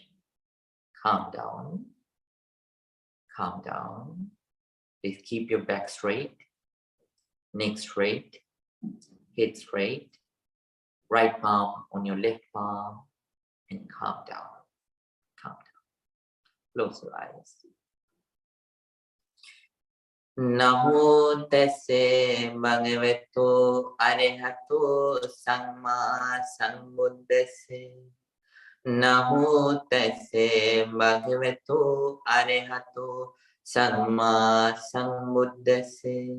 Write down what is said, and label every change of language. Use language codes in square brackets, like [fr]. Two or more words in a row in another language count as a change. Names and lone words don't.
[en] Calm down. Calm down. Please keep your back straight, neck straight, head straight, right palm on your left palm, and calm down. Calm down. Close your eyes. [pi] Namo tassa bhagavato arahato samma sambuddhassa. Namo tassa bhagavato arahato samma sambuddhassa.